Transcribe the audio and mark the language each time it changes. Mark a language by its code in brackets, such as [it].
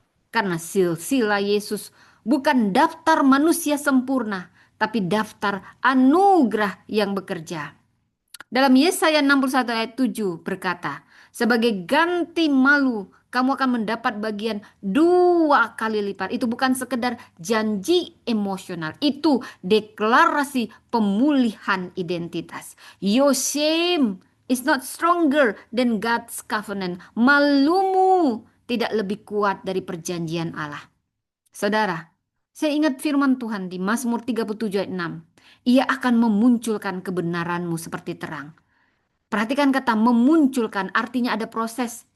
[id] Karena silsilah Yesus bukan daftar manusia sempurna, tapi daftar anugerah yang bekerja. Dalam Yesaya 61 ayat 7 berkata, sebagai ganti malu, kamu akan mendapat bagian 2 kali lipat. Itu bukan sekedar janji emosional. Itu deklarasi pemulihan identitas. [en] Your shame is not stronger than God's covenant. [id] Malumu tidak lebih kuat dari perjanjian Allah. Saudara, saya ingat firman Tuhan di Mazmur 37 ayat 6. Ia akan memunculkan kebenaranmu seperti terang. Perhatikan kata memunculkan, artinya ada proses.